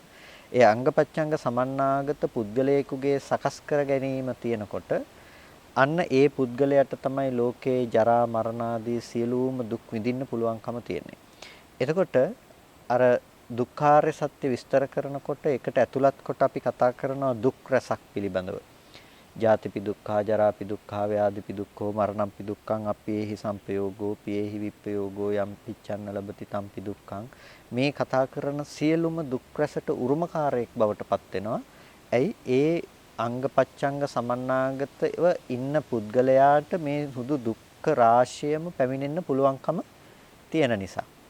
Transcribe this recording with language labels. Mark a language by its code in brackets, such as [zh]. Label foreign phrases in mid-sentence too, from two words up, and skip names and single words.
[si] ඒ අංගපච්ඡංග සමන්නාගත පුද්ගලයෙකුගේ සකස් කර ගැනීම තියෙනකොට අන්න ඒ පුද්ගලයාට තමයි ලෝකේ ජරා මරණ ආදී සියලුම දුක් විඳින්න පුළුවන්කම තියෙන්නේ. එතකොට අර දුක්ඛාරය සත්‍ය විස්තර කරනකොට ඒකට ඇතුළත් කොට අපි කතා කරනවා දුක් රසක් පිළිබඳව. [pi] ජාතිපි දුක්ඛා, ජරාපි දුක්ඛා, ව්‍යාධිපි දුක්ඛෝ, මරණම්පි දුක්ඛං, අප්පේහි සම්පයෝගෝ, පියේහි විප්පයෝගෝ, යම් පිච්ඡන්න ලබති තම්පි දුක්ඛං. [si] මේ කතා කරන සියලුම දුක් රසට උරුමකාරයෙක් බවට පත් වෙනවා. ඇයි? ඒ අංගපච්ඡංග සමන්නාගතව ඉන්න පුද්ගලයාට මේ හුදු දුක්ඛ රාශියම පැමිණෙන්න පුළුවන්කම තියෙන නිසා.